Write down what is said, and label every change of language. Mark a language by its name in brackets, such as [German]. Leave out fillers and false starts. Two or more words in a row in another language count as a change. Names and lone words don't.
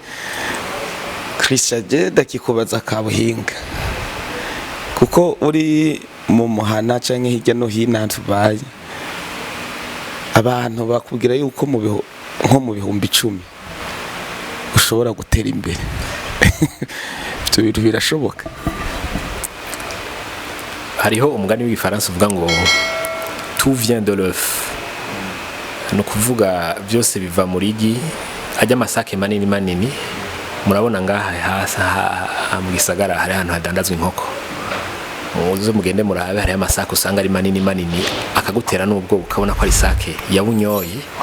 [Rundi] Christian je ndakikubaza kabuhinga kuko uri mu muhana canke hirya no hino tubaye abantu bakubwira yuko nko mu bihumbi 10 ushobora gutera imbere. Ibyo bintu birashoboka? Hariho umugani w'igifaransa uvuga ngo [French] tout vient de l'œuf. [Rundi] No kuvuga byose biva muri igi ajya amasake manini. Murabona ngaha hasa mu gisagara hari ahantu hadandazwa inkoko. Muzo mugende murabe hari amasake usanga ari manini akagutera n'ubwo ukabona ko ari sake yabunyoye.